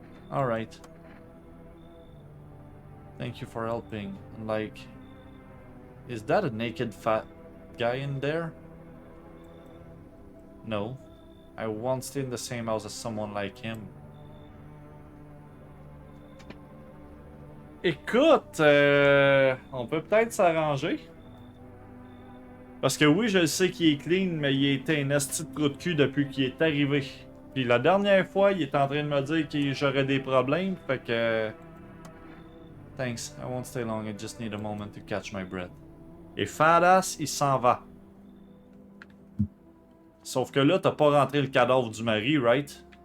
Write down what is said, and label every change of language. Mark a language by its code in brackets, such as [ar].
[en] Alright. Thank you for helping. And like... Is that a naked fat guy in there? No. I won't stay in the same house as someone like him. [fr] Écoute, on peut peut-être s'arranger. Parce que oui, je sais qu'il est clean, mais il était un esti de trou de cul depuis qu'il est arrivé. Puis la dernière fois, il était en train de me dire que j'aurais des problèmes, fait que... [en] Thanks, I won't stay long, I just need a moment to catch my breath. [fr] Et Fadass, il s'en va. Sauf que là, t'as pas rentré le cadavre du mari, right?